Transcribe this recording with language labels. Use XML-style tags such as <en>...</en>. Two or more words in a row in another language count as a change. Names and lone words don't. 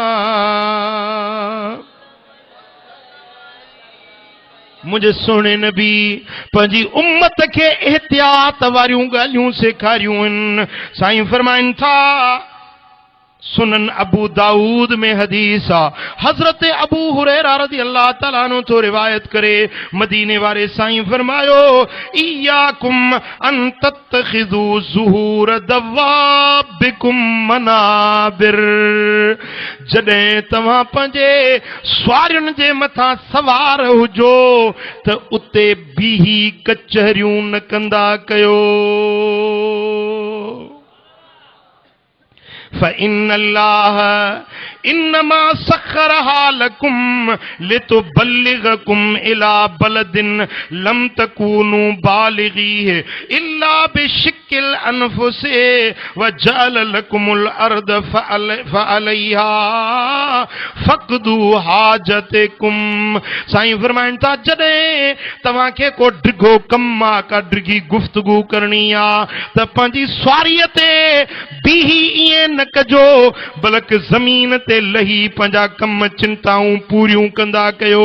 <sd>मुझे सोने नबी पंहिंजी उम्मत के एहतियात वारियूं ॻाल्हियूं सेखारियूं आहिनि। साईं फरमाइनि था, सुनन अबू दाऊद में हदीस आ, हजरत अबू हुरैरा</sd> <ar>رضي الله تعالى عنه</ar> <sd>तो रिवायत करे, मदीने वारे साईं फरमायो,</sd> <ar>إياكم أن تتخذوا ظهور دوابكم منابر.</ar> <sd>जॾहिं तव्हां पंहिंजे स्वारियुनि जे मथां सवार हुजो त उते बीही कचहरियूं न कंदा कयो।</sd> <ar>فإن الله إنما سخرها لكم لتبلغكم إلى بلد لم تكونوا بالغيه إلا بشق الأنفس وجعل لكم الأرض فعليها فاقضوا حاجتكم.</ar> <sd>साईं फरमाइनि था, जॾहिं तव्हांखे को डिघो कमु आहे, का डिघी गुफ्तगू करणी आहे त पंहिंजी स्वारीअ ते बीही ईअं न कजो, बल्कि ज़मीन ते लही पंहिंजा कम चिंताऊं पूरियूं कंदा कयो।</sd>